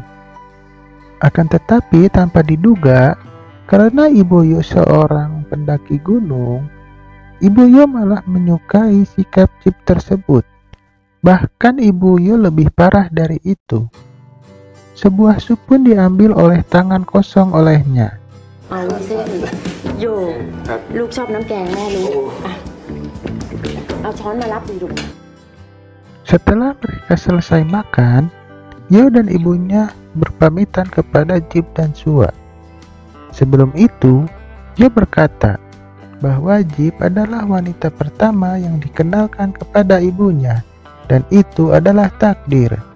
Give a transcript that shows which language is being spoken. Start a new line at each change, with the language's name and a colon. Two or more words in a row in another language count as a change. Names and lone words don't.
Indonesian: Akan tetapi tanpa diduga, karena ibu Yo seorang pendaki gunung, ibu Yo malah menyukai sikap Jeep tersebut. Bahkan ibu Yo lebih parah dari itu. Sebuah sup pun diambil oleh tangan kosong olehnya.
Thai: เอาเส้นโยลูกชอบน้ำแกงแม่รู้อ่ะเอาช้อนมารับดิลูก
Indonesian: Setelah mereka selesai makan, Yo dan ibunya berpamitan kepada Jeep dan Sua. Sebelum itu, Yo berkata bahwa Jeep adalah wanita pertama yang dikenalkan kepada ibunya, dan itu adalah takdir.